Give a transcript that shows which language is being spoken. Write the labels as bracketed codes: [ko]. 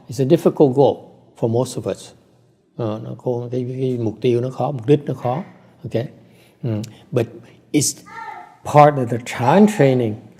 [en] It's a difficult goal for most of us. [vi] Cái mục tiêu nó khó, mục đích nó khó. [en] Okay, but it's part of the Chan training.